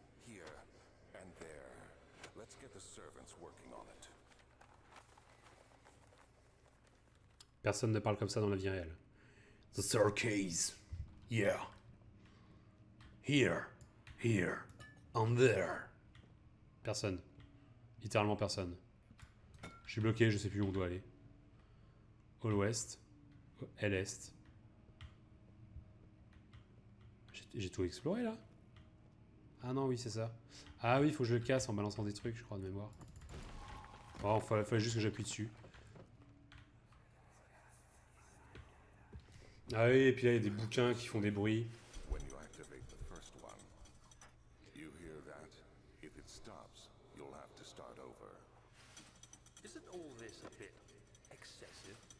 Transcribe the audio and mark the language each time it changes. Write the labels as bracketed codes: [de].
[en] Here, and there. Let's get the servants working on it. [fr] Personne ne parle comme ça dans la vie réelle. [en] The staircase. Yeah. Here. And there. [fr] Personne. Littéralement personne. Je suis bloqué, je sais plus où on doit aller. Au l'ouest. À l'est. J'ai tout exploré là. Ah non, oui, c'est ça. Ah oui, il faut que je le casse en balançant des trucs, je crois, de mémoire. Oh, il fallait juste que j'appuie dessus. Ah oui, et puis là, il y a des bouquins qui font des bruits. [en] When you activate the first one, you hear that? If it stops, you'll have to start over. Isn't all this a bit excessive?